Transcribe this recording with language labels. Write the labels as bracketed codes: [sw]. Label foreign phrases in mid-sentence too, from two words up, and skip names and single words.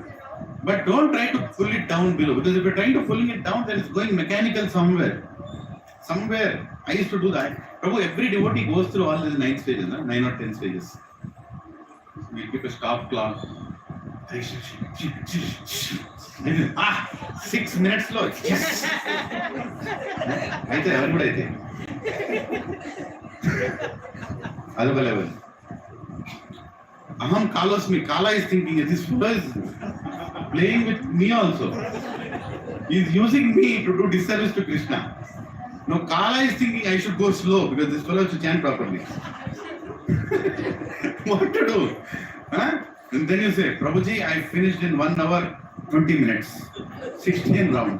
[en] But don't try to pull it down below, because if you're trying to pull it down, then it's going mechanical somewhere. I used to do that. Prabhu, every devotee goes through all these 9 stages, 9 or 10 stages. You keep a stop clock. 6 minutes slow. [te] అయితే ఎవరు కూడా అయితే అదొక లెవెల్. [sa] अहम् कालोऽस्मि. [en] Kala is thinking, this fellow is playing with me also. He is using me to do disservice to Krishna. Now Kala is thinking I should go slow because this fellow should chant properly. What to do? Huh? And then you say, Prabhuji, I finished in 1 hour 20 minutes, 16 rounds.